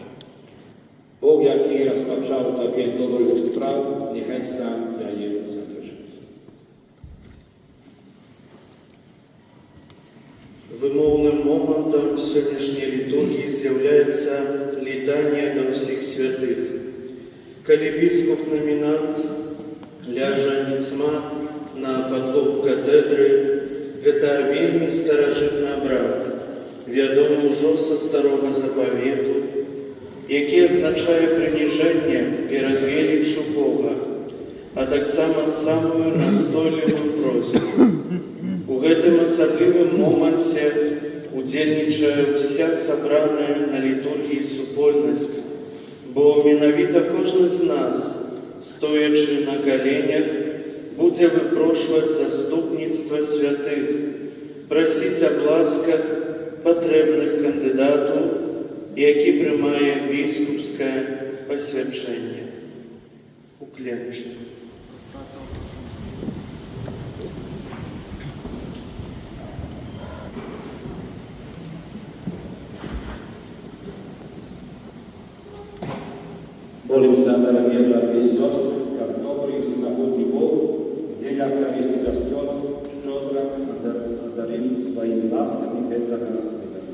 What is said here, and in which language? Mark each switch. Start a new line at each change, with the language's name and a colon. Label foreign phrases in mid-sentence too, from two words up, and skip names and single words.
Ukrainian: Бог, який розпочав тобі добру справу, нехай сам дає завершити. Вимовним моментом сьогоднішньої літургії з'являється літання до всіх святих. Коли біскуп-номінант ляже ніцма на подлогу катедри,
Belarusian: гэта вельмі
Ukrainian: старажитний обряд, відомий уже со Старого Заповіту, який означає приніження перед величчю Бога, а так само самую настойліву просьбу.
Belarusian: У гэтым асаблівым моманце удзельнічае ўся сабраная на літургіі супольнасць, бо менавіта кожны з нас, стоячы на каленях, будзе выпрошваць заступніцтва святых, прасіць аб ласках патрэбных кандыдату, які прымае біскупскае пасвячэнне. Уклемчик.
Russian: Молимся, дорогие братья и сестры, как добрый всемогутний Бог, деля Христос щедро одарил своими ласками этого